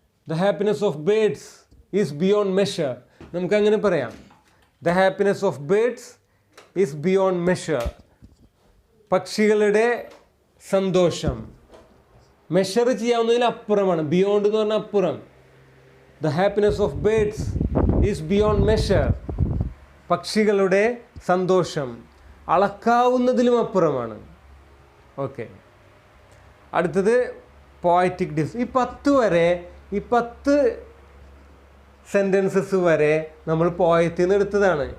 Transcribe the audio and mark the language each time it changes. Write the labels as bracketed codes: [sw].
[en] The happiness of birds is beyond measure. [ml] നമുക്ക് അങ്ങനെ പറയാം. [en] The happiness of birds is beyond measure. [ml] പക്ഷികളുടെ സന്തോഷം മെഷർ ചെയ്യാവുന്നതിൽ അപ്പുറമാണ്. ബിയോണ്ട് എന്ന് പറഞ്ഞാൽ അപ്പുറം. [en] The happiness of birds is beyond measure. [ml] പക്ഷികളുടെ സന്തോഷം അളക്കാവുന്നതിലും അപ്പുറമാണ്. ഓക്കെ, അടുത്തത് പോയറ്റിക് ഡിസ്. ഈ 10 സെൻറ്റൻസസ് വരെ നമ്മൾ പോയത്തിൽ നിന്ന് എടുത്തതാണ്.